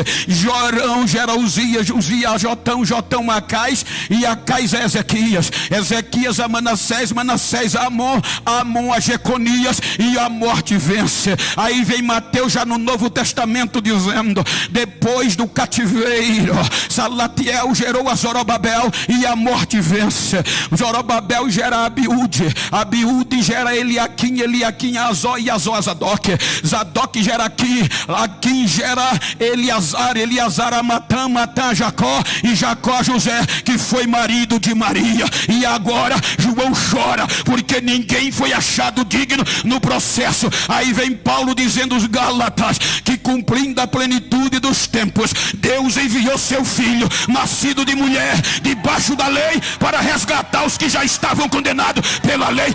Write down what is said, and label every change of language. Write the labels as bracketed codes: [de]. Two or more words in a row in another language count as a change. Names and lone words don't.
[pt] Jorão gera Uzias, Uzias a Jotão, Jotão a Acais, e Acais a Ezequias, Ezequias a Manassés, Manassés a Amon, Amon a Jeconias, e a morte vence. Aí vem Mateus já no Novo Testamento dizendo: depois do cativeiro, Salatiel gerou a Zorobabel, e a morte vence. Zorobabel gera Abiúde, Abiúde gera Eliaquim, Eliaquim Azó e Azó a Zadok, Zadok gera Aquim gera Eleazar, Eleazar a Matã, Matã a Jacó, e Jacó a José, que foi marido de Maria. E agora João chora, porque ninguém foi achado digno no processo. Aí vem Paulo dizendo aos Gálatas, que cumprindo a plenitude dos tempos, Deus enviou seu filho, nascido de mulher, debaixo da lei, para resgatar os que já estavam condenados pela lei.